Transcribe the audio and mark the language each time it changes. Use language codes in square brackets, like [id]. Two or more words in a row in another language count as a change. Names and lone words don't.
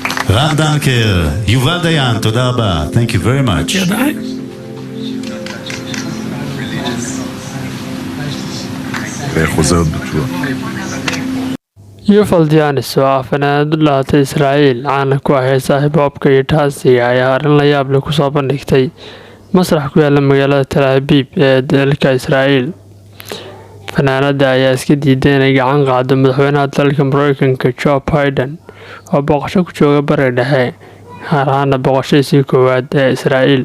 [he] רן דנקר, יובל דיין, תודה רבה. [en] Thank you very much. [he] חוזרת בתשובה. [so] Yuval Dianis oo ah fanaanad u dhalatay Israa'iil caana ku ah heesaha hip-hopka iyo taasiga ayaa arrin la yaab leh ku soo bandhigtay masrax ku yaala magaalada Tel Aviv ee dalka Israa'iil. Fanaanada ayaa iska diiday inay gacan qaado madaxweynaha dalka Mareykanka Joe Biden oo booqasho ku jooga Bariga Dhexe, gaar ahaan booqashadiisii koowaad ee Israa'iil.